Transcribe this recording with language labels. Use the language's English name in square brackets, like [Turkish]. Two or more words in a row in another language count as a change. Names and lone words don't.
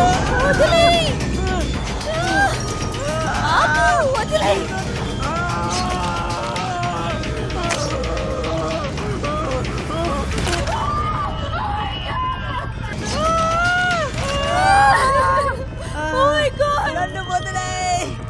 [Telugu] వదిలేయ్. ఆపు, వదిలేయ్. [English] Oh my God. [Telugu] నన్ను వదిలేయ్.